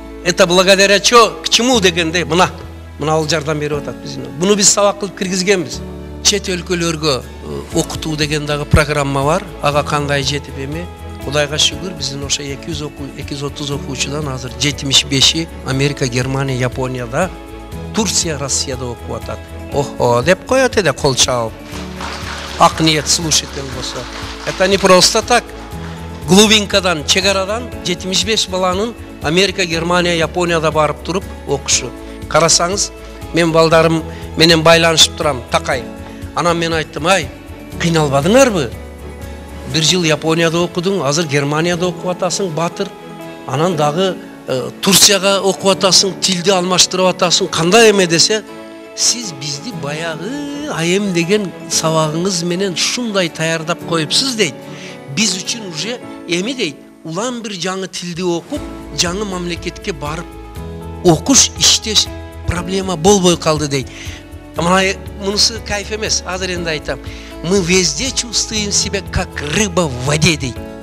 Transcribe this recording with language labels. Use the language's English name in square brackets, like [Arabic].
[Russian] Это благодаря к чему [Kyrgyz] дегенде мына ал жардам берип атат бизге. Буну биз сабак кылып киргизгенбиз. Чет өлкөлөргө окутуу деген дагы программа бар. Ага кандай жетип эми? Кудайга шүгүр, биздин ошо 230 окуучудан азыр 75-и Америка, Германия, Японияда, Турция, Россияда окуп атат. Охо, деп коет эде кол чабып. Ак ниет слушатель болсо. [Russian] Это не просто так. [Kyrgyz] Глубинкадан, чегарадан 75 баланын Америка, Германия, Японияда барып туруп окушу. Карасаңыз, мен балдарым менен байланышып турам, такай. Анан мен айттым, ай, кыйналбадыңарбы? Бир жыл Японияда окудуң, азыр Германияда окуп атасың, батыр. Анан дагы Турцияга окуп атасың, тилди алмаштырып атасың. Кандай эме десе, сиз бизди баягы айым деген сабагыңыз менен шундай таярдап коюпсуз дейт. Биз үчүн уже эми дейт, улам бир жаңы тилди окуп, жаңы мамлекетке барып окуш, иштеш проблема болбой калды дейт. Мунусу кайф эмес, азыр энди айтам. [Russian] Мы везде чувствуем себя как рыба в воде [Kyrgyz] дейт.